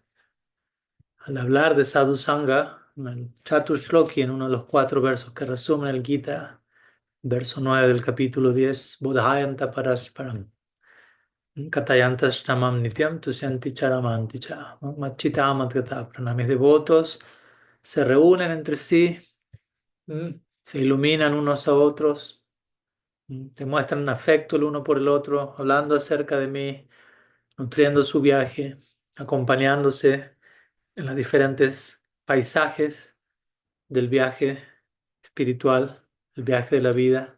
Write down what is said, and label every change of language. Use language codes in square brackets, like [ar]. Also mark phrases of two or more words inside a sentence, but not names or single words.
[es] Al hablar de [sa] Sadhu Sangha, [es] en el Chatushloki, en uno de los 4 versos que resumen el Gita, verso 9 del capítulo 10, [sa] Bodhayanta Parasparam, Katayanta Shramam Nityam Tusyanti Charamanti Cha, Machita Madgata Prana. [es] Mis devotos se reúnen entre sí, se iluminan unos a otros, te muestran afecto el uno por el otro, hablando acerca de mí, nutriendo su viaje, acompañándose en los diferentes paisajes del viaje espiritual, el viaje de la vida.